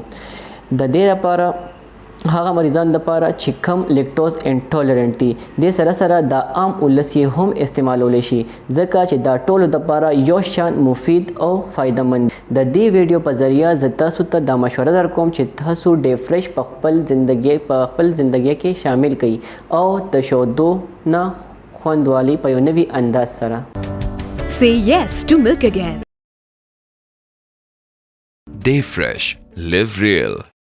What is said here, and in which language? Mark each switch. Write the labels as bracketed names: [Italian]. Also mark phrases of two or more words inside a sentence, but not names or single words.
[Pashto] د دې لپاره هغه مریضان دپاره چې کم [English] lactose intolerant [Pashto] دي د سره سره د عام ولس یې هم استعمالولی شي ځکه چې دا ټولو دپاره یو شان مفید او فایده مند. د دې ویډیو په ذریعه زه تاسو ته دا مشوره در کوم چې تاسو ډیر فرش په خپل زندګۍ کې شامل کړئ او د شودو نه خوندوالی په یو نوي انداز سره. [English] Say yes to milk again. Day Fresh. Live real.